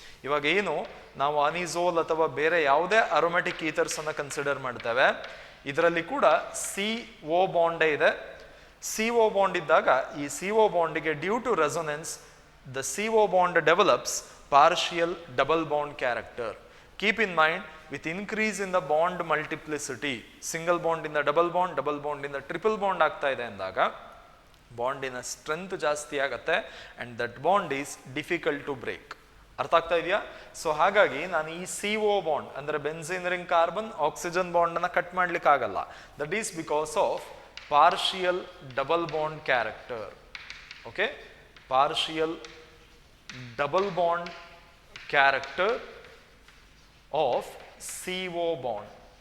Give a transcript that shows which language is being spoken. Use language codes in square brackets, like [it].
[kn] ಇವಾಗ ಏನು ನಾವು ಅನಿಸೋಲ್ ಅಥವಾ ಬೇರೆ ಯಾವುದೇ ಅರೋಮ್ಯಾಟಿಕ್ ಈಥರ್ಸ್ ಅನ್ನ ಕನ್ಸಿಡರ್ ಮಾಡ್ತೇವೆ, ಇದರಲ್ಲಿ ಕೂಡ CO ಬಾಂಡೇ ಇದೆ. [en] CO bond [kn] ಇದ್ದಾಗ ಈ CO ಬಾಂಡಿಗೆ [en] Due to resonance the CO bond develops partial double bond character. Keep in mind, with increase in the bond multiplicity, single bond in the double bond in the triple bond [kn] ಆಗ್ತಾ ಇದೆ ಅಂದಾಗ ಬಾಂಡಿನ strength ಜಾಸ್ತಿ ಆಗುತ್ತೆ [en] and that bond is difficult to break. [kn] ಅರ್ಥ ಆಗ್ತಾ ಇದೆಯಾ? So ಹಾಗಾಗಿ ನಾನು ಈ CO ಬಾಂಡ್ ಅಂದ್ರೆ benzene ring carbon oxygen bond ಅನ್ನ ಕಟ್ ಮಾಡ್ಲಿಕ್ಕೆ ಆಗಲ್ಲ. [en] That is because of partial double bond character. Okay, partial double bond character of CO bond.